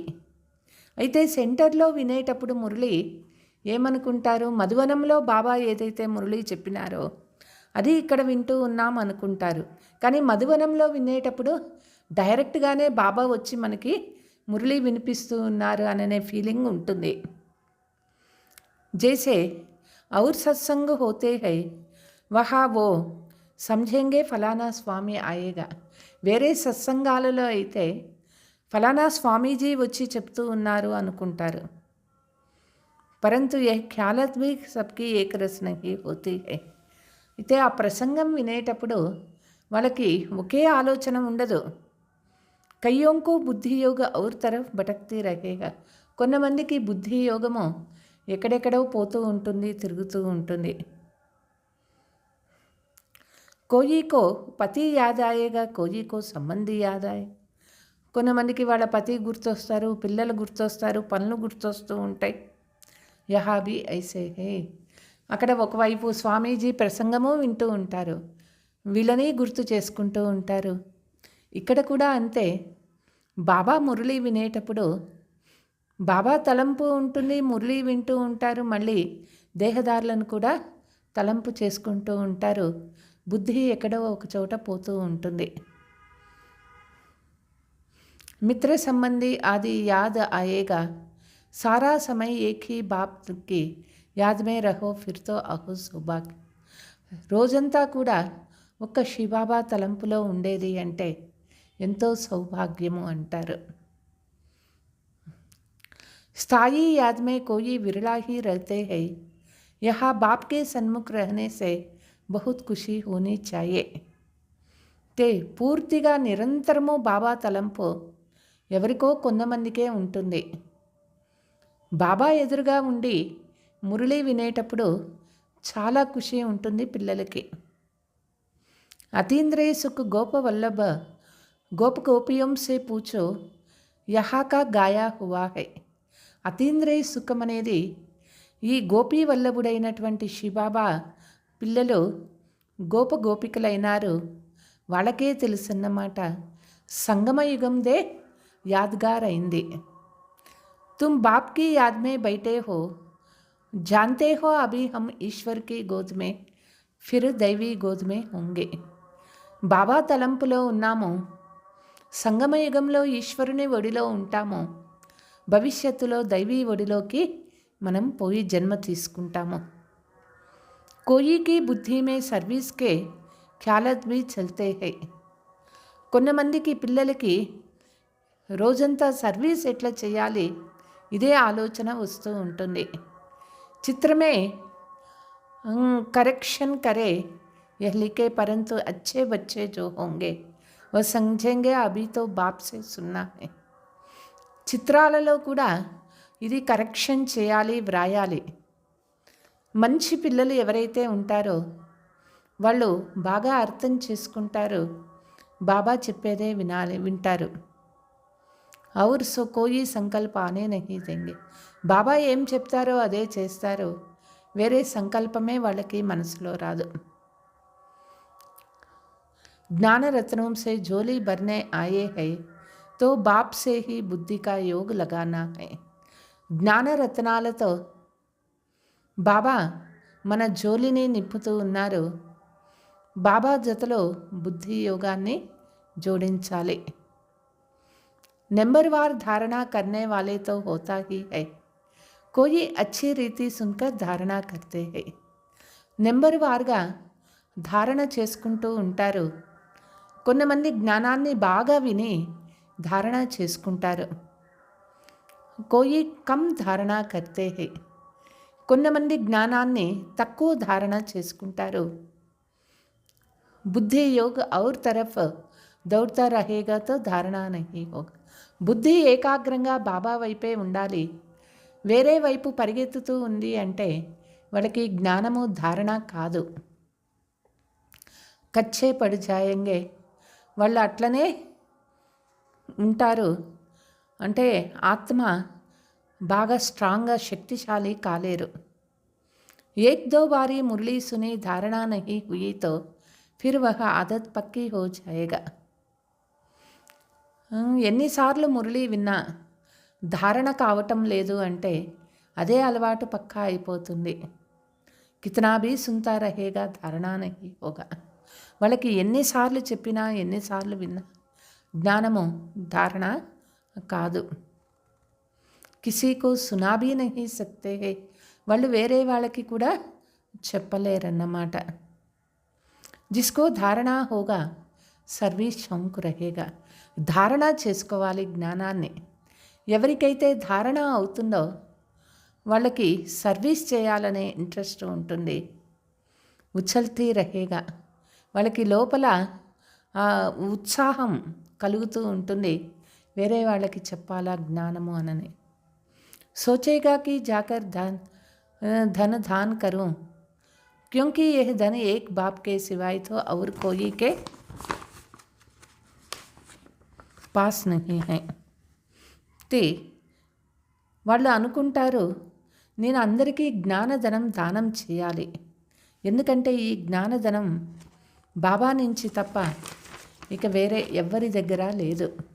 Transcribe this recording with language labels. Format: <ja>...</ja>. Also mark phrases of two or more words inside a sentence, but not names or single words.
<te>అయితే సెంటర్లో వినేటప్పుడు మురళి ఏమనుకుంటారు? మధువనంలో బాబా ఏదైతే మురళి చెప్పినారో అది ఇక్కడ వింటూ ఉన్నాం అనుకుంటారు. కానీ మధువనంలో వినేటప్పుడు డైరెక్ట్గానే బాబా వచ్చి మనకి మురళి వినిపిస్తూ ఉన్నారు అనే ఫీలింగ్ ఉంటుంది.</te> <hi>జైసే और सत्संग होते हैं वहाँ वो समझेंगे फलाना स्वामी आयेगा.</hi> <te>వేరే సత్సంగాలలో అయితే ఫలానా స్వామీజీ వచ్చి చెప్తూ ఉన్నారు అనుకుంటారు.</te> <hi>परंतु यह ख्यालात भी सबकी एक रस नहीं होती है.</hi> <te>అయితే ఆ ప్రసంగం వినేటప్పుడు వాళ్ళకి ఒకే ఆలోచన ఉండదు.</te> <hi>क्योंकि बुद्धि योग और तरफ भटकती रहेगा.</hi> <te>కొంతమందికి బుద్ధి యోగము ఎక్కడెక్కడో పోతూ ఉంటుంది, తిరుగుతూ ఉంటుంది.</te> <hi>कोई को पति याद आयेगा, कोई को संबंधी याद आये.</hi> <te>కొంతమందికి వాళ్ళ పతి గుర్తొస్తారు, పిల్లలు గుర్తొస్తారు, పనులు గుర్తొస్తూ ఉంటాయి.</te> <hi>यहाँ भी ऐसे है.</hi> <te>అక్కడ ఒకవైపు స్వామీజీ ప్రసంగము వింటూ ఉంటారు, వీళ్ళని గుర్తు చేసుకుంటూ ఉంటారు. ఇక్కడ కూడా అంతే. బాబా మురళి వినేటప్పుడు బాబా తలంపు ఉంటుంది, మురళి వింటూ ఉంటారు, మళ్ళీ దేహదారులను కూడా తలంపు చేసుకుంటూ ఉంటారు. బుద్ధి ఎక్కడో ఒక చోట పోతూ ఉంటుంది.</te> <hi>मित्र संबंधी आदि याद आयेगा. सारा समय एक ही बाप की याद में रहो फिर तो अहो सौभाग्य.</hi> <te>రోజంతా కూడా ఒక్క శివబాబా తలంపులో ఉండేది అంటే ఎంతో సౌభాగ్యము అంటారు.</te> <hi>स्थायी याद में कोई विरला ही रहते हैं. यहाँ बाप के सन्मुख रहने से बहुत खुशी होनी चाहिए.</hi> <te>ते పూర్తిగా నిరంతరము బాబా తలంపు ఎవరికో కొంతమందికే ఉంటుంది. బాబా ఎదురుగా ఉండి మురళి వినేటప్పుడు చాలా ఖుషి ఉంటుంది పిల్లలకి.</te> <hi>अतींद्रिय सुख गोप वल्लभ गोप गोपियों से पूछो यहाँ का गाया हुआ है.</hi> <te>అతీంద్రియ సుఖం అనేది ఈ గోపీ వల్లభుడైనటువంటి శివబాబా పిల్లలు గోప గోపికలైనారు, వాళ్ళకే తెలుసన్నమాట. సంగమయుగందే యాద్గార్ అయింది.</te> <hi>तुम बाप की याद में बैठे हो, जानते हो अभी हम ईश्वर की गोद में फिर दैवी गोद में होंगे.</hi> <te>బాబా తలంపులో ఉన్నాము, సంగమయుగంలో ఈశ్వరుని ఒడిలో ఉంటాము, భవిష్యత్తులో దైవీ ఒడిలోకి మనం పోయి జన్మ తీసుకుంటాము.</te> <hi>कोई की बुद्धि में सर्विस के ख्यालात भी चलते हैं.</hi> <te>కొంతమందికి పిల్లలకి రోజంతా సర్వీస్ ఎట్లా చేయాలి ఇదే ఆలోచన వస్తూ ఉంటుంది.</te> <hi>चित्र में करेक्शन करे यह लिखे परंतु अच्छे बच्चे जो होंगे वह समझेंगे अभी तो बाप से सुनना है.</hi> <te>చిత్రాలలో కూడా ఇది కరెక్షన్ చేయాలి, వ్రాయాలి. మంచి పిల్లలు ఎవరైతే ఉంటారో వాళ్ళు బాగా అర్థం చేసుకుంటారు, బాబా చెప్పేదే వింటారు.</te> <hi>और सो कोई संकल्प आने नहीं देंगे.</hi> <te>బాబా ఏం చెప్తారో అదే చేస్తారు, వేరే సంకల్పమే వాళ్ళకి మనసులో రాదు.</te> <hi>ज्ञान रत्नों से झोली भरने आए हैं तो बाप से ही बुद्धि का योग लगाना है.</hi> <te>జ్ఞాన రత్నాలతో బాబా మన జోలిని నింపుతూ ఉన్నారు, బాబా జతలో బుద్ధి యోగాన్ని జోడించాలి.</te> <hi>నెంబర్వార్ धारणा करने वाले तो होता ही है, कोई अच्छी रीति सुनकर धारणा करते हैं.</hi> <te>నెంబర్వార్గా ధారణ చేసుకుంటూ ఉంటారు, కొంతమంది జ్ఞానాన్ని బాగా విని ధారణ చేసుకుంటారు.</te> <hi>कोई कम धारणा करते हैं.</hi> <te>కొంతమంది జ్ఞానాన్ని తక్కువ ధారణ చేసుకుంటారు.</te> <hi>बुद्धि योग और तरफ दौड़ता रहेगा तो धारणा नहीं होगा.</hi> <te>బుద్ధి ఏకాగ్రంగా బాబా వైపే ఉండాలి, వేరే వైపు పరిగెత్తుతూ ఉంది అంటే వాళ్ళకి జ్ఞానము ధారణ కాదు.</te> <hi>कच्चे पड़ जाएंगे,</hi> <te>వాళ్ళు అట్లనే ఉంటారు. అంటే ఆత్మ బాగా స్ట్రాంగ్గా శక్తిశాలి కాలేరు.</te> <hi>एक दो बारी मुरली सुनी धारणा नहीं हुई तो फिर वह आदत पक्की हो जायेगा.</hi> <te>ఎన్నిసార్లు మురళీ విన్నా ధారణ కావటం లేదు అంటే అదే అలవాటు పక్కా అయిపోతుంది.</te> <hi>कितना भी सुनता रहेगा धारणा नहीं होगा.</hi> <te>వాళ్ళకి ఎన్నిసార్లు చెప్పినా ఎన్నిసార్లు విన్నా జ్ఞానము ధారణ కాదు.</te> <hi>किसी को सुना भी नहीं सकते हैं.</hi> <te>వాళ్ళు వేరే వాళ్ళకి కూడా చెప్పలేరన్నమాట.</te> <hi>जिसको धारणा होगा सर्विस शौक रहेगा.</hi> <te>ధారణ చేసుకోవాలి జ్ఞానాన్ని. ఎవరికైతే ధారణ అవుతుందో వాళ్ళకి సర్వీస్ చేయాలనే ఇంట్రెస్ట్ ఉంటుంది.</te> <hi>उछलती रहेगा.</hi> <te>వాళ్ళకి లోపల ఉత్సాహం కలుగుతూ ఉంటుంది, వేరే వాళ్ళకి చెప్పాలా జ్ఞానము అనని.</te> <hi>सोचेगा कि जाकर धन दान करूं, क्योंकि यह धन एक बाप के सिवाय तो और कोई के पास नहीं है.</hi> <te>ते వాళ్ళు అనుకుంటారు, నేను అందరికీ జ్ఞానధనం దానం చేయాలి, ఎందుకంటే ఈ జ్ఞానధనం బాబా నుంచి తప్ప ఇక వేరే ఎవ్వరి దగ్గర లేదు.</te>